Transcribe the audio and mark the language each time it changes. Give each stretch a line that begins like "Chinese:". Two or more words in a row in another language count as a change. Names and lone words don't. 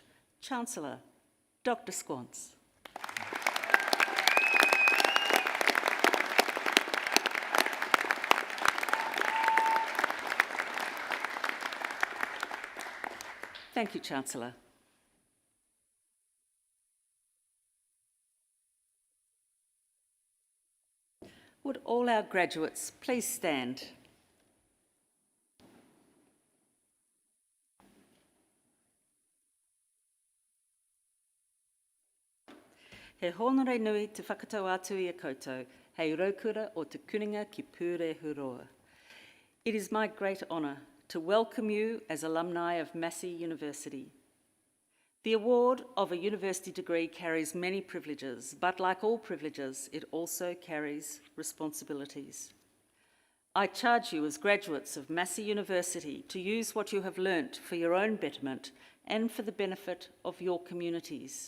English: Chancellor, Dr. Squance. Thank you, Chancellor. Would all our graduates please stand?
Māori: He honore nui te whakatau atu I a koutou, hei raukura o te kuninga ki pūre huroa.
English: It is my great honour to welcome you as alumni of Massey University. The award of a university degree carries many privileges, but like all privileges, it also carries responsibilities. I charge you as graduates of Massey University to use what you have learnt for your own betterment and for the benefit of your communities.